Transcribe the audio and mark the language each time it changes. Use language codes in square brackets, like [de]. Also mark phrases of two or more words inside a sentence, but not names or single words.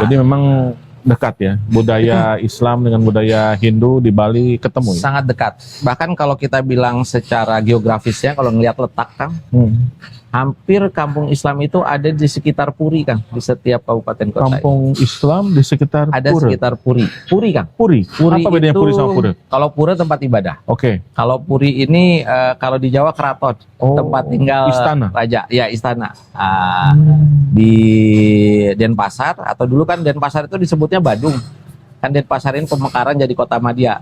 [id] Jadi memang dekat ya budaya Islam dengan budaya Hindu di Bali ketemu ya. sangat dekat. Bahkan kalau kita bilang secara geografisnya, kalau ngelihat letak, Kang, Hmm. Hampir kampung Islam itu ada di sekitar Puri, Kang, di setiap kabupaten kota. Kampung Islam di sekitar Ada Pura. sekitar Puri. Puri, Kang. Puri. Puri Apa bedanya itu, Puri sama Pura? Kalau Pura tempat ibadah. Oke. Kalau Puri ini kalau di Jawa keraton, tempat tinggal istana. raja. Ya, istana. Di Denpasar, atau dulu kan Denpasar itu disebutnya Badung. Kan Denpasar ini pemekaran jadi kota Madya.